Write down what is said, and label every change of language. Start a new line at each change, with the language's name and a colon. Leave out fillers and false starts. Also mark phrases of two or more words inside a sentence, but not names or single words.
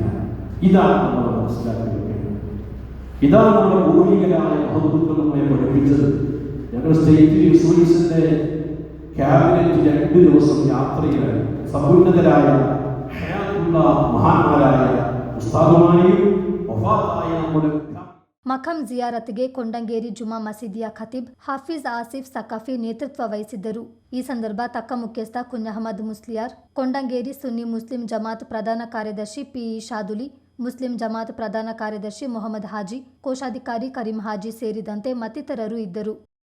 Malayalam: ഇതാണ് നമ്മൾ മനസ്സിലാക്കിയിരിക്കുന്നത്. ഇതാണ് നമ്മുടെ പൂർവികരായ മഹത്തുക്കൾ നമ്മെ പഠിപ്പിച്ചത്. ഞങ്ങൾ സ്റ്റേറ്റ് എസ്വൈഎസിന്റെ ക്യാബിനറ്റ് 2 ദിവസം യാത്രയിലായി സമുന്നതരായ മഹാന്മാരായ ഉസ്താദുമാരെയും വഫാത്തായ നമ്മുടെ
Kannada: ಮಖಂ ಜಿಯಾರತ್ಗೆ ಕೊಂಡಂಗೇರಿ ಜುಮಾ ಮಸೀದಿಯ ಖತೀಬ್ ಹಾಫೀಜ್ ಆಸಿಫ್ ಸಕಾಫಿ ನೇತೃತ್ವ ವಹಿಸಿದ್ದರು. ಈ ಸಂದರ್ಭ ತಕ್ಕ ಮುಖ್ಯಸ್ಥ ಕುഞ്ഞഹಮದ್ ಮುಸ್ಲಿಯಾರ್, ಕೊಂಡಂಗೇರಿ ಸುನ್ನಿ ಮುಸ್ಲಿಂ ಜಮಾತ್ ಪ್ರಧಾನ ಕಾರ್ಯದರ್ಶಿ ಪಿಇ ಶಾದುಲಿ, ಮುಸ್ಲಿಂ ಜಮಾತ್ ಪ್ರಧಾನ ಕಾರ್ಯದರ್ಶಿ ಮೊಹಮ್ಮದ್ ಹಾಜಿ, ಕೋಶಾಧಿಕಾರಿ ಕರೀಂ ಹಾಜಿ ಸೇರಿದಂತೆ ಮತ್ತಿತರರು ಇದ್ದರು.